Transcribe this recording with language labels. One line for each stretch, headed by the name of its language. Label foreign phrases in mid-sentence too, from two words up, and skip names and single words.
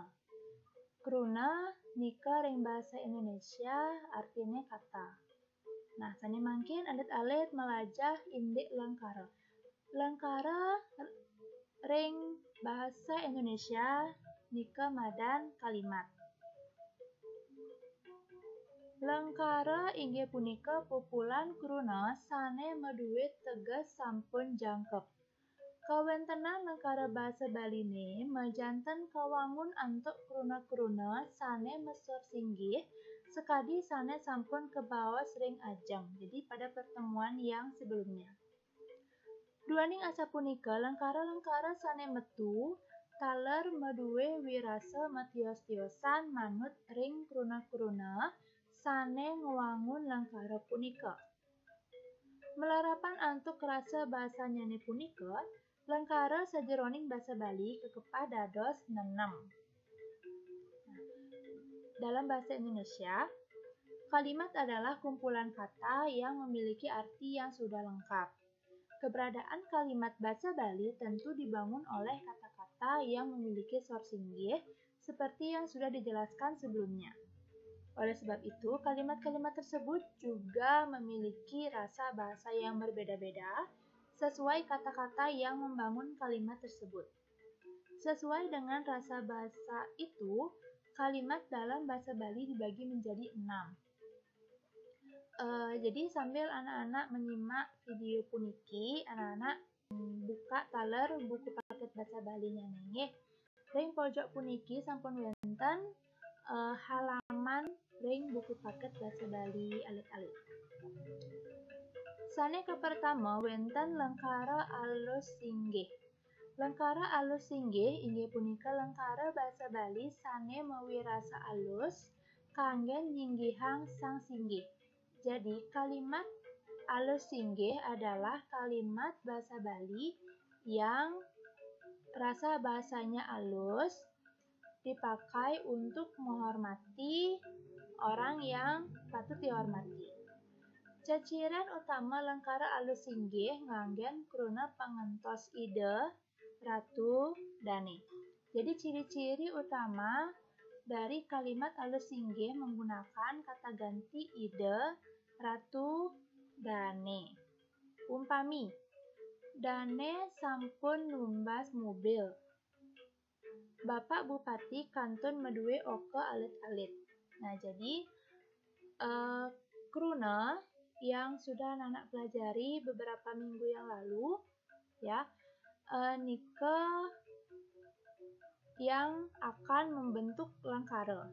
Balinese: Kruna nika ring bahasa Indonesia
Indonesian: artinya kata.
Balinese: Nah, sani mangkin alit-alit melajah indik lengkara. Lengkara ring bahasa Indonesia nika madan kalimat. Lengkara inggih punika pupulan kruna sane maduwe teges sampun jangkep. Kawentenan lengkara basa Baline majanten kawangun antuk kruna-kruna sane mesor singgih sekadi sane sampun kebaos ring ajeng.
Indonesian: Jadi pada pertemuan yang sebelumnya.
Balinese: Duaning asa punika lengkara-lengkara sane metu taler maduwe wirasa matios-tiosan manut ring kruna-kruna sane ngewangun lengkara punika. Melarapan antuk rasa bahasanyane punika, lengkara sajeroning basa Bali kekepah dados nenem.
Indonesian: Dalam bahasa Indonesia, kalimat adalah kumpulan kata yang memiliki arti yang sudah lengkap. Keberadaan kalimat basa Bali tentu dibangun oleh kata-kata yang memiliki sor singgih seperti yang sudah dijelaskan sebelumnya. Oleh sebab itu, kalimat-kalimat tersebut juga memiliki rasa bahasa yang berbeda-beda sesuai kata-kata yang membangun kalimat tersebut. Sesuai dengan rasa bahasa itu, kalimat dalam bahasa Bali dibagi menjadi 6. Jadi sambil anak-anak menyimak video
Balinese: puniki,
Indonesian: anak-anak buka
Balinese: taler
Indonesian: buku paket bahasa Balinya
Balinese: nggih. Ring pojok puniki sampun wonten halaman ring buku paket bahasa Bali alit-alit. Sane kapertama wonten lengkara alus singgih. Lengkara alus singgih inggih punika lengkara bahasa Bali sane mawi rasa alus kanggen nyinggihang sang singgih.
Indonesian: Jadi kalimat alus singgih adalah kalimat bahasa Bali yang rasa bahasanya alus dipakai untuk menghormati orang yang patut dihormati.
Balinese: Ceciran utama lengkara alus singgih nganggen kruna pangentos ide, ratu, dane.
Indonesian: Jadi ciri-ciri utama dari kalimat alus singgih menggunakan kata ganti ide, ratu, dane.
Balinese: Umpami, dane sampun numbas mobil. Bapak Bupati Kantun Meduwe Oke alit-alit.
Indonesian: Nah, jadi kruna yang sudah anak pelajari beberapa minggu yang lalu, ya, nika yang akan membentuk lengkara.